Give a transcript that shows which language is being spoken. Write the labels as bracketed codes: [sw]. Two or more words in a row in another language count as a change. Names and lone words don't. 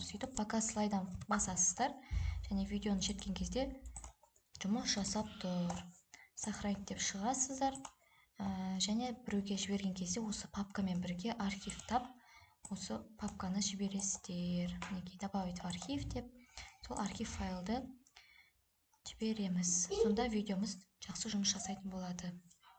[kk] Сөйтіп, пока слайдан басасыздар. Және видеоны шерткен кезде жұмыс жасап тұр. Сохранить деп шығасыздар. Және біреуге жіберген кезде осы папкамен бірге архивтап, осы папканы жібересіздер. Мінекей [ru] добавить в архив [kk] деп, сол архив файлды жібереміз. Сонда видеомыз жақсы жұмыс жасайтын болады.